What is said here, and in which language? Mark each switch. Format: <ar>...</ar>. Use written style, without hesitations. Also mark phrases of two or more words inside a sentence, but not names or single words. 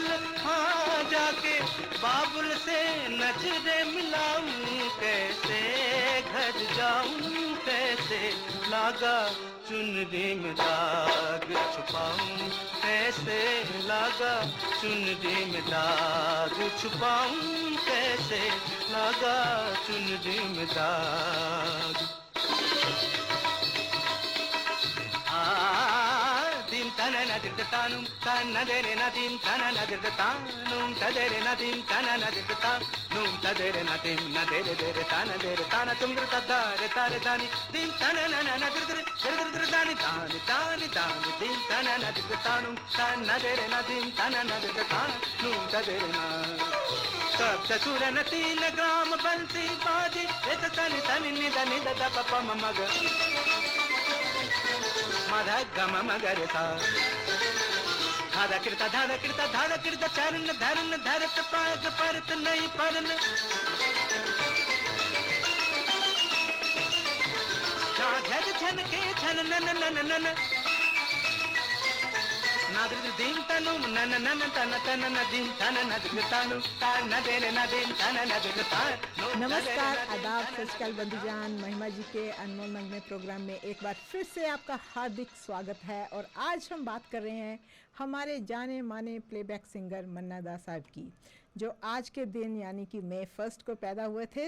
<hi>हाँ जाके बाबुल से नजरे मिलाऊं, कैसे घर जाऊं, कैसे लागा चुनरी में दाग छुपाऊं, कैसे लागा चुनरी में दाग छुपाऊं, कैसे लागा चुनरी में दाग। dim tana na dir tanum tana dere na dim tana na dir tanum tadere na dim tana na dir tanum tadere na dim na dere tana tum dir tadare tare dani dim tana na na dir dani dani dim tana na dir tanum tana dere na dim tana na dir tanum tadere na सब ससुर न 3 ग्राम बंसी बाजे एक तनि तनि निद द पप मग मध गम मगर सा धादा कृता चरण धरन धरत पाग परत नहीं परन झग छन के छन नन नन नन नादिर दिन तनु नन नन तन तन नदीम तन नदिर तनु तन नदेरे नदीम तन नदिर तनु। नमस्कार, आदाब,</hi> <pa>ਸਤ ਸ੍ਰੀ ਅਕਾਲ</pa> <hi>बंधुजान। महिमा जी के अनमोल नगमे प्रोग्राम में एक बार फिर से आपका हार्दिक स्वागत है। और आज हम बात कर रहे हैं हमारे जाने माने</hi> <en>playback singer</en> <hi>मन्ना दा साहब की, जो आज के दिन यानी कि मई 1 को पैदा हुए थे।</hi>